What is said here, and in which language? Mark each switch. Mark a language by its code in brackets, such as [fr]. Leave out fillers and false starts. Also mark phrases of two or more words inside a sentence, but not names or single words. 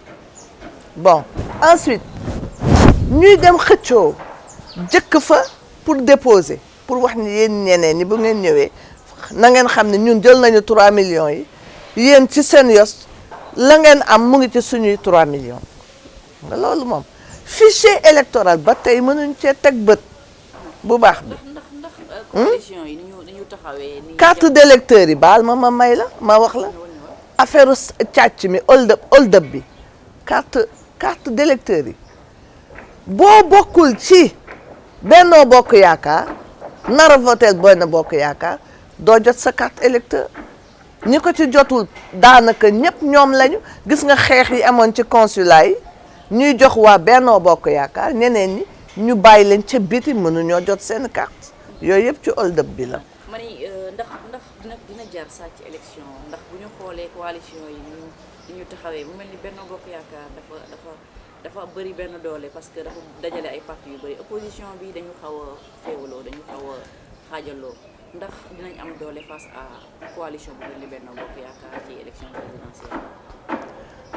[fr] bon ensuite [wo] ñuy dem xëccoo jëkk fa pour déposer pour wax ni yéen ñeneen ñi bu ngeen ñëwee na ngeen xam ne ñun jël nañu 3 millions yi yéen ci seen yos la ngeen am mu ngi ci suñuy 3 millions nga loolu moom [fr] fichier électoral [wo] ba tey mënuñ cee teg bët bu baax bi. ndax conditions yi ni ñu taxawee. [fr] carte d'électeur [wo] yi baal ma may la ma wax la affaire càcc mi [en] hold up [wo] bi [fr] carte d'électeur [wo] yi boo bokkul ci Benno Bokk Yaakaar nar a votel Benno Bokk Yaakaar doo jot sa [fr] carte électeur [wo] ñi ko ci jotul daanaka ñëpp ñoom lañu gis nga xeex yi amoon ci consulat yi ñuy jox waa Benno Bokk Yaakaar ñeneen ñi ñu bàyyi leen ca biti mënuñoo jot seen carte yooyu yëpp ci [en] hold up [wo] bi la. ma ni ndax dina jar sàcc élection ndax bu ñu xoolee coalition yi ni ñu taxawee mu mel ni Benno Bokk Yaakaar dafa bëri benn doole parce que dafa dajale ay parti yu bëri opposition bi dañu xaw a féewaloo dañu xaw a xaajaloo ndax dinañ am doole [fr] face à [wo] coalition bu mel ni Benno Bokk Yaakaar ci [fr] élection présidentielle.